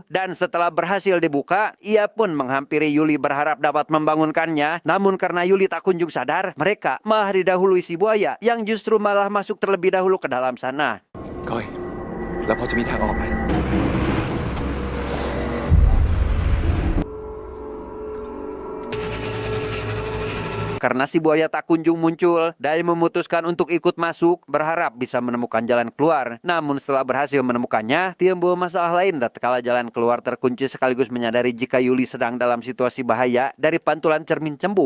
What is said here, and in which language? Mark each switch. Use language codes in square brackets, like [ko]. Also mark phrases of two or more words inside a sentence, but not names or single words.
[id] Dan setelah berhasil dibuka, ia pun menghampiri Yuli berharap dapat membangunkannya. Namun karena Yuli tak kunjung sadar, mereka malah didahului si buaya yang justru malah masuk terlebih dahulu ke dalam sana. [th] Koi, แล้วพอจะมีทางออกไหม [id] Karena si buaya tak kunjung muncul, Dai memutuskan untuk ikut masuk, berharap bisa menemukan jalan keluar. Namun setelah berhasil menemukannya, timbul masalah lain tatkala jalan keluar terkunci sekaligus menyadari jika Yuli sedang dalam situasi bahaya dari pantulan cermin cembung.